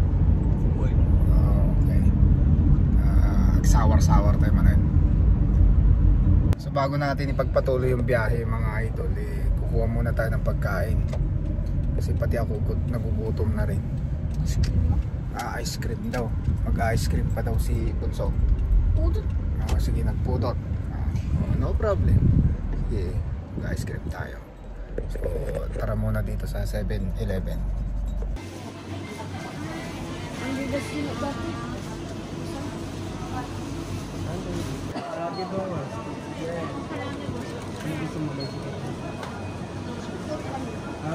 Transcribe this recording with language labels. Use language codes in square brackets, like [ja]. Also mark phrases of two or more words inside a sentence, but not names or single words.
[tl] Okay. Sawar-sawar tayo manan. So bago natin ipagpatuloy yung biyahe mga idol, kukuha muna tayo ng pagkain. Kasi pati ako nagugutom na rin. Ice cream daw. Mag-ice cream pa daw si Bunso. Pudot. Sige, nagpudot. [en] No problem. [tl] Sige, mag-ice cream tayo. So tara muna dito sa 7-Eleven. Hindi ba sino dati? Karagi doang. Hindi gusto mo ba siya? Ha?